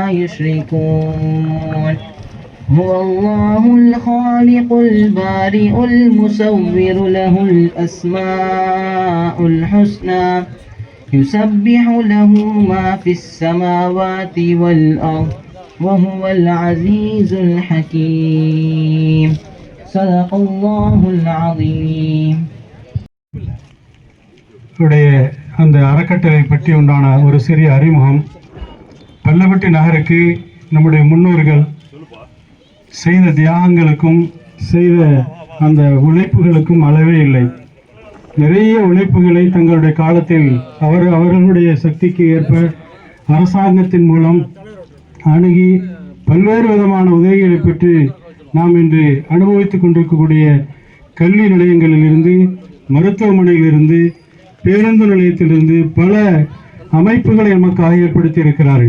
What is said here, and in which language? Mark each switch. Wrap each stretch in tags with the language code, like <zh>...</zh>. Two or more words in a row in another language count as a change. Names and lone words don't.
<ar>يشركون هو الله الخالق البارئ المصور له الأسماء الحسنى يسبح له ما في السماوات والأرض وهو العزيز الحكيم صدق الله العظيم.</ar> <ta>அந்த அறக்கட்டளை பற்றி உண்டான ஒரு சிறிய அறிமுகம். பல்லப்பட்டி நகருக்கு நம்முடைய முன்னோர்கள் செய்த தியாகங்களுக்கும் செய்த அந்த உழைப்புகளுக்கும் அளவே இல்லை. நிறைய உழைப்புகளை தங்களுடைய காலத்தில் அவர்களுடைய சக்திக்கு ஏற்ப அரசாங்கத்தின் மூலம் அணுகி பல்வேறு விதமான உதவிகளை பெற்று நாம் இன்று அனுபவித்துக் கொண்டிருக்கக்கூடிய கல்வி நிலையங்களிலிருந்து, மருத்துவமனையிலிருந்து, பேருந்து நிலையத்திலிருந்து பல அமைப்புகளை நமக்காக ஏற்படுத்தி இருக்கிறார்கள்.</ta>